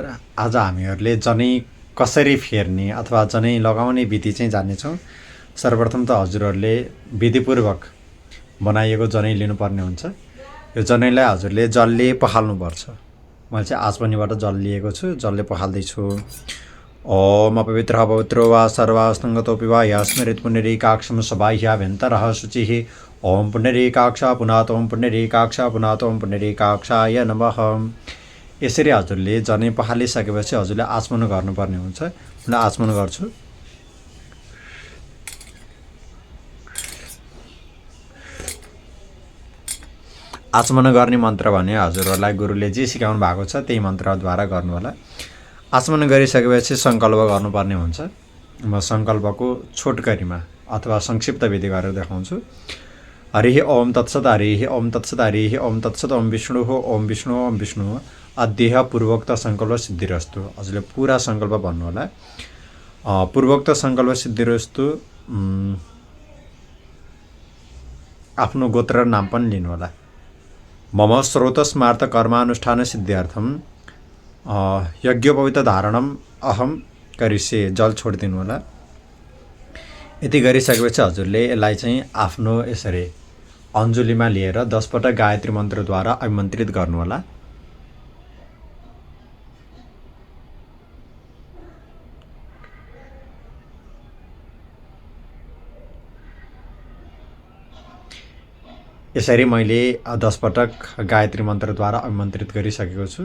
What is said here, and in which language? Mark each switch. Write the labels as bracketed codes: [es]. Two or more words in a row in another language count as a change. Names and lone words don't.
[ne] आज हामीहरूले जनै कसरी फेर्ने अथवा जनै लगाउने विधि चाहिँ जान्नेछौँ। सर्वप्रथम त हजुरहरूले विधिपूर्वक बनाइएको जनै लिनुपर्ने हुन्छ। यो जनैलाई हजुरले जलले पखाल्नुपर्छ। मैले चाहिँ आचमनीबाट जल लिएको छु, जलले पखाल्दैछु। [sa] ओम अपवित्रः पवित्रो वा सर्वास्तङ्गतोऽपि वा यस्मृत् पुण्डरीकाक्षं सबाह्याभ्यन्तरः शुचिः। ओम पुण्डरीकाक्ष पुनात् ओम पुण्डरीकाक्ष पुनात् ओम पुण्डरीकाक्षाय नमः। [ne] यसरी हजुरले जनै पखालिसकेपछि हजुरले आचमन गर्नुपर्ने हुन्छ। म आचमन गर्छु। आचमन गर्ने मन्त्र भने हजुरहरूलाई गुरुले जे सिकाउनु भएको छ त्यही मन्त्रद्वारा गर्नु होला। आचमन गरिसकेपछि सङ्कल्प गर्नुपर्ने हुन्छ। म सङ्कल्पको छोटकरीमा अथवा संक्षिप्त विधि गरेर देखाउँछु। [sa] हरिः ओम तत्सत् हरिः ओम तत्सत् हरिः ओम तत्सत् ओम विष्णुः ओम विष्णु ओम विष्णु अध्यय पूर्वोक्त सङ्कल्प सिद्धिरस्तु। [ne] हजुरले पुरा सङ्कल्प भन्नु होला। [sa] पूर्वोक्त सङ्कल्प सिद्धिरस्तु [ne] आफ्नो गोत्र नाम पनि लिनु होला। [sa] मम स्रोतस्मार्थ कर्मानुष्ठान सिद्ध्यर्थम यज्ञोपवीत धारणम अहम करिष्ये। [ne] जल छोडिदिनु होला। यति गरिसकेपछि हजुरले यसलाई चाहिँ आफ्नो यसरी अन्जुलीमा लिएर 10 पटक गायत्री मन्त्रद्वारा अभिमन्त्रित गर्नु होला। यसरी मैले 10 पटक गायत्री मन्त्रद्वारा अभिमन्त्रित गरिसकेको छु।